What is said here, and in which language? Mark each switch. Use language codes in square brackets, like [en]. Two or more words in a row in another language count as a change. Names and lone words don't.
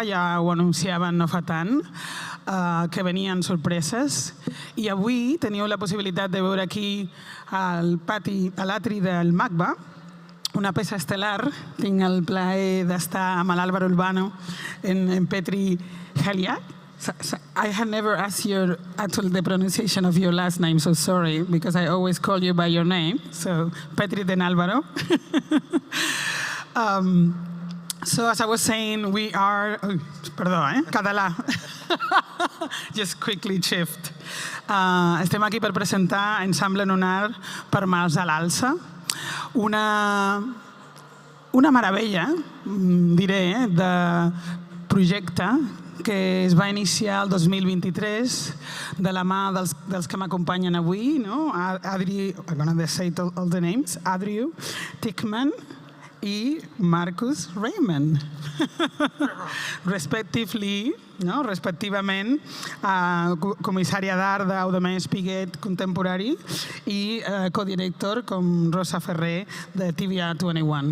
[ca] Ja ho anunciaven no fa tant, que venien sorpreses. I avui teniu la possibilitat de veure aquí al pati, a l'atri del MACBA, una peça estel·lar. Tinc el plaer d'estar amb l'Álvaro Urbano en Petrit Halilaj. [en] I had never asked you the pronunciation of your last name, so sorry, because I always call you by your name. So, Petrit and Álvaro. So, as I was saying, we are... [ca] Perdó, català. [en] Just quickly shift. [ca] Estem aquí per presentar Ensamble Lunar per mans a l'alza. Una meravella, diré, de projecte que es va iniciar el 2023 de la mà dels que m'acompanyen avui, Adri, [en] I'm going to say all the names, [ca] Adriu Tickman i Marcus Raymond, respectivament, comissària d'art d'Audemés Piguet Contemporani i codirector com Rosa Ferré de TVA 21.